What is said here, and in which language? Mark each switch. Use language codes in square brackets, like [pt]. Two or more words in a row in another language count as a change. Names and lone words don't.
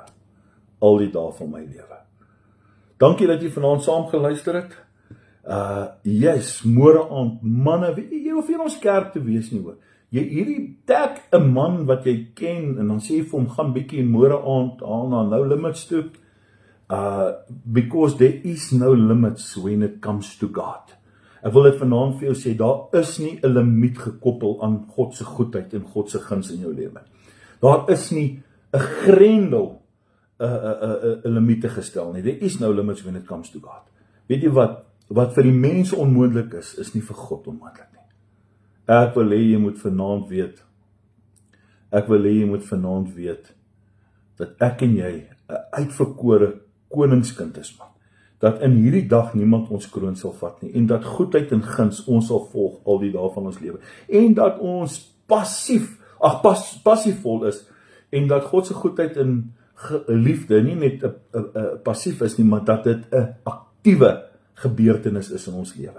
[af] Al die dae van my lewe. Dankie dat jy vanaand saam geluister het. Yes, môre aand, manne, weet jy hoef nie ons kerk te wees nie hoor. Jy hierdie tag 'n man wat jy ken en dan sê jy vir hom gaan bietjie môre aand na No Limits toe. [en] Because there is no limits when it comes to God. [af] Ek wil dit vanaand vir jou sê, daar is nie 'n limiet gekoppel aan God se goedheid en God se guns in jou lewe. Daar is nie 'n grendel 'n limiete gestel nie. [en] There is no limits when it comes to God. [af] Weet jy wat vir die mense onmoontlik is nie vir God onmoontlik nie. Ek wil hê jy moet vanaand weet dat ek en jy 'n uitverkore koningskind is, man. Dat in hierdie dag niemand ons kroon sal vat nie, en dat goedheid en guns ons sal volg al die dae van ons lewe, en dat ons passievol is, en dat God se goedheid en liefde nie net passief is nie, maar dat dit 'n aktiewe gebeurtenis is in ons lewe.